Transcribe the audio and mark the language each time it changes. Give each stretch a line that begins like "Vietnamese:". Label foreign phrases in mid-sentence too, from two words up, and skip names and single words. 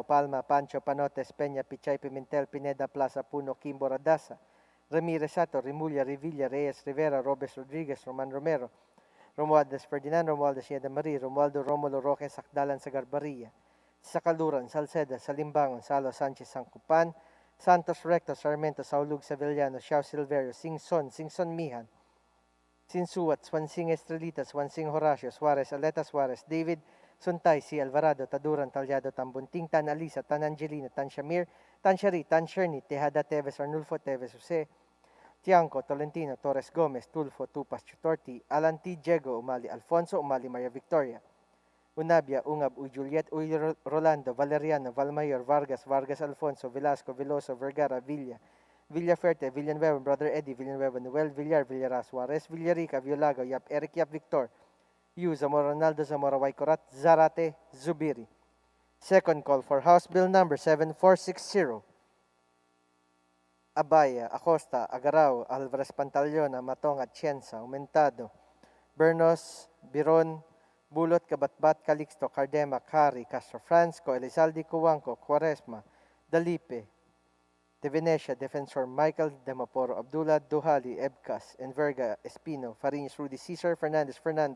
English: Palma, Pancho, Panotes, Peña, Pichay, Pimentel, Pineda, Plaza, Puno, Kimbo, Radasa, Ramirez Sato, Rimulya, Revilla, Reyes, Rivera, Robes Rodriguez, Roman Romero, Romualdez Ferdinand, Romualdez Yeda Marie, Romualdo Romulo Roque, Sakdalan, Sagarbaria, Sakaluran, Salceda, Salimbangon, Salo, Sanchez, Sangkupan, Santos Recto, Sarmiento, Saulug, Sevillano, Xiao Silverio, Singson, Singson Mihan, Sinsuat, Swansing Estrelita, Swansing Horacio, Suarez, Aleta Suarez, David, Suntay, C. Alvarado, Taduran, Talyado, Tambunting, Tan Alisa, Tan Angelina, Tan Shamir, Tan Shari, Tan Sherni, Tejada Teves, Arnulfo Teves, Jose, Tiangco, Tolentino, Torres Gomez, Tulfo, Tupas, Chutorti, Alan T. Diego, Umali, Alfonso, Umali, Maria Victoria, Unabia, Ungab, Uy Juliet, Uy Rolando, Valeriano, Valmayor, Vargas, Vargas Alfonso, Velasco, Veloso, Vergara, Villa, Villaferte, Villanueva, Brother Eddie, Villanueva, Noel, Villar, Villara, Suarez, Villarica, Violago, Yap, Eric, Yap, Victor, Yu, Zamora, Ronaldo, Zamora, Waikorat, Zarate, Zubiri. Second call for House Bill number 7460. Abaya, Acosta, Agarao, Alvarez Pantaleona, Matong, Atienza, Aumentado, Bernos, Biron, Bulot, Kabatbat, Calixto, Cardema, Cari, Castro Francisco, Elizalde, Cuanco, Quaresma, Dalipe, De Venecia, Defensor Michael, Demaporo, Abdullah, Duhali, Ebcas, Enverga, Espino, Farinas, Rudy Cesar, Fernandez, Fernando,